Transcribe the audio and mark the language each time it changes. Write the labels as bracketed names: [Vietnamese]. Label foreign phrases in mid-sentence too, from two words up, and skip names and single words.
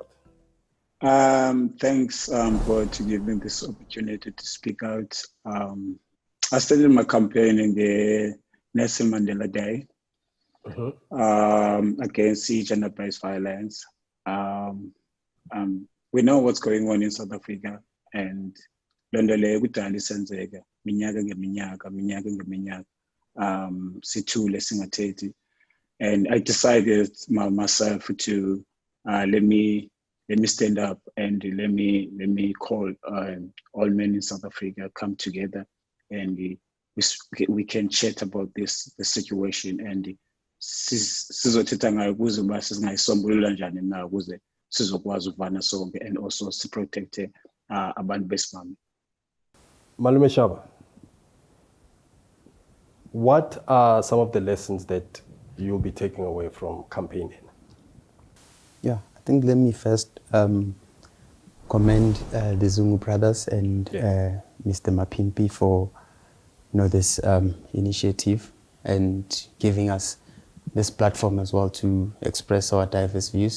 [English] Thanks, God, to give me this opportunity to speak out. I started my campaign in the Nelson Mandela Day against gender-based violence. We know what's going on in South Africa, and [Xhosa] loo nto leyo kudala isenzeka minyaka ngeminyaka sithule singathethi. [English] And I decided myself to let me stand up and let me call all men in South Africa come together, and we can chat about the situation, and [Xhosa] sizothetha ngayo ukuze uba singayisombulula njani na ukuze sizokwazi ukuvana sonke [English] and also [Xhosa] siprotecte abantu besimame. [English] Malume Shaba, what are some of the lessons that you'll be taking away from campaigning? Yeah, I think let me first commend the Zungu brothers and Mr. Mapimpi for this initiative and giving us this platform as well to express our diverse views.